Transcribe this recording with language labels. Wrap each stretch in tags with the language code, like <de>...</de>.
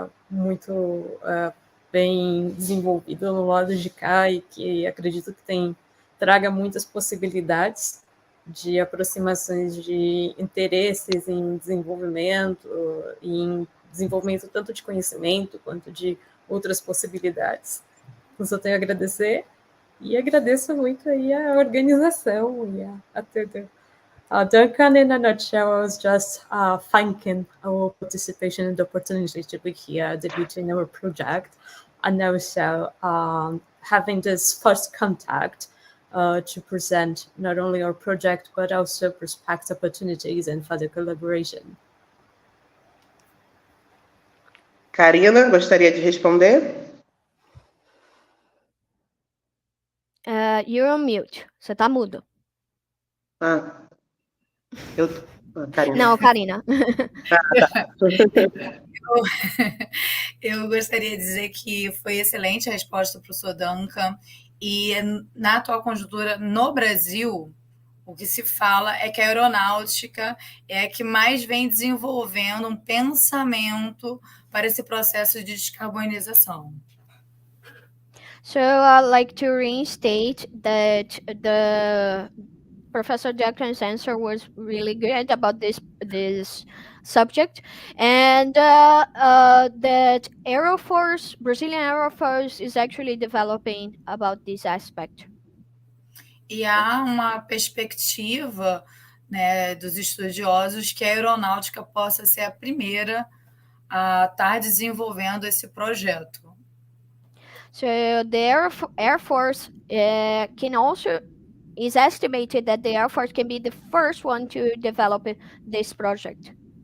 <pt>muito bem desenvolvido no lado de cá e que acredito que traga muitas possibilidades de aproximações de interesses em desenvolvimento tanto de conhecimento quanto de outras possibilidades. Eu só tenho a agradecer e agradeço muito aí a organização e a tudo.</pt> <en>Duncan, in a nutshell, I was just thanking our participation and the opportunity to be here debuting our project, and also having this first contact to present not only our project, but also prospect opportunities and further collaboration.</en> <pt>Karina, gostaria de responder?</pt> <en>You're on mute.</en> <pt>Você está mudo. Karina. Não, Karina. Eu gostaria de dizer que foi excelente a resposta para o Sr. Duncan, e na atual conjuntura no Brasil, o que se fala é que a aeronáutica é a que mais vem desenvolvendo um pensamento para esse processo de descarbonização.</pt> <en>So I'd like to reinstate that the Professor Jackson's answer was really good about this subject, and that Air Force, Brazilian Air Force, is actually developing about this aspect.</en> <pt>E há uma perspectiva, né, dos estudiosos que a aeronáutica possa ser a primeira a estar desenvolvendo esse projeto.</pt> <en>So the Air Force can also is estimated that the Air Force can be the first one to develop this project.</en>